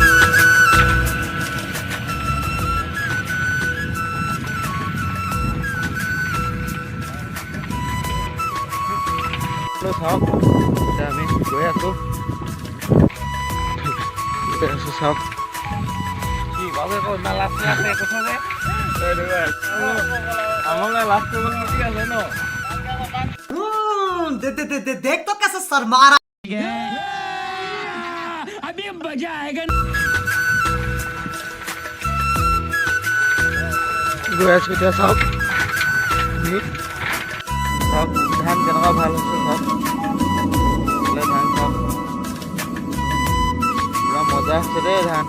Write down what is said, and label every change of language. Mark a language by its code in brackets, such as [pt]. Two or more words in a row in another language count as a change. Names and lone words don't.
[as] চাওক এতিয়া আমি গৈ আছোঁ চাওক। [hi] देख तो कैसे सर मारा अभी मजा आएगा। [as] গৈ আছোঁ এতিয়া চাওক, চাওক ধান কেনেকুৱা ভাল হৈছে চাওক। ধান চাওক পুৰা মজা হৈছে দেই ধান।